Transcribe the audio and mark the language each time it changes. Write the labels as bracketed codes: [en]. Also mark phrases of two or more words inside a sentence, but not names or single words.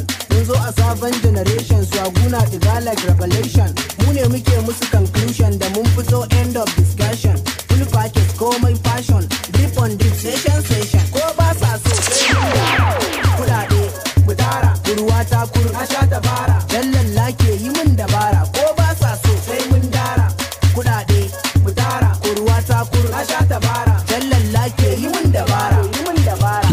[ha] Mun zo a sabon generation, swaguna diga [en] like revelation. [ha] Mu ne muke musu conclusion da mun fito [en] end of discussion. Full package, komai fashion, drip on drip, session, session. [ha] Ko ba sa so, sai mun dara. Kuɗaɗe, mu dara. Kurwa ta kur, a sha ta bara. Dallalla ke yi mun dabara. Ko ba sa so, sai mun dara. Kuɗaɗe, mu tara, kurwa ta kur, na sha tabara. Jallalla ke yi mun dabara, yi mun dabara.